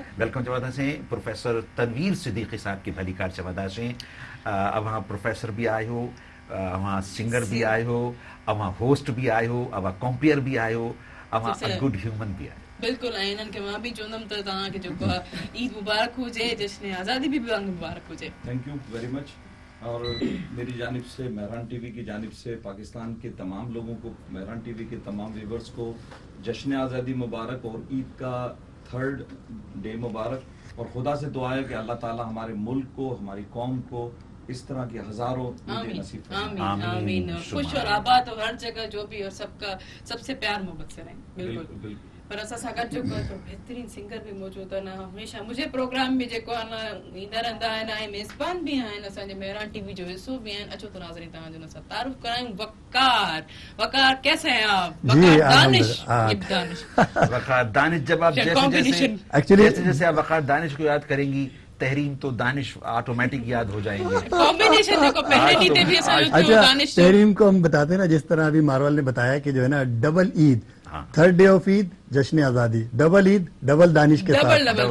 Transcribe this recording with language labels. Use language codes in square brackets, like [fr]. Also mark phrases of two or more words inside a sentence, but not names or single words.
[sd] वेलकम चवंदासीं प्रोफेसर तनवीर सिद्दीकी साहब की भलीकार चवंदासीं। अवां प्रोफेसर बि आहियो, अवां सिंगर बि आहियो, अवां होस्ट बि आहियो, अवां कॉम्पियर बि आहियो, अवां [en] good human [sd] बि आहियो। बिल्कुलु। ऐं हिननि खे मां बि चवंदमि त तव्हांखे जेको आहे ईद मुबारक हुजे, जश्न आज़ादी बि मुबारक हुजे। [en] Thank you very much. [ur] اور میری جانب سے، مہران ٹی وی کی جانب سے پاکستان کے تمام لوگوں کو، مہران ٹی وی کے تمام ویورز کو جشن آزادی مبارک اور عید کا [en] third day [ur] मुबारक। اور خدا سے دعا ہے کہ اللہ تعالیٰ ہمارے ملک کو، ہماری قوم کو اس طرح کی ہزاروں نصیب فرمائے۔ آمین. خوش اور آباد اور ہر جگہ جو بھی اور سب کا سب سے پیار محبت سے رہیں. बिल्कुल। [sd] पर असां सां गॾु जेको आहे बहितरीन सिंगर बि मौजूद आहिनि। हमेशह मुंहिंजे प्रोग्राम में जेको आहे न ईंदा रहंदा आहिनि ऐं मेज़बान बि आहिनि, असांजे मेहरान टीवी जो हिसो बि आहिनि। अचो त नाज़रीन तव्हांजो हुन सां तारुफ़ करायूं। [ur] وقار کیسے ہیں آپ؟ وقار دانش جب آپ جیسے آپ وقار دانش کو یاد کریں گی، تحریم تو دانش آٹومیٹک یاد ہو جائیں گے. کمبینیشن دیکھو پہلے نیتے بھی دانش تحریم کو ہم بتاتے ہیں نا، جس طرح ابھی مارول نے بتایا کہ جو ہے نا ڈبل عید, [en] third day of Eid [ur] جشن آزادی، ڈبل عید ڈبل دانش کے ساتھ.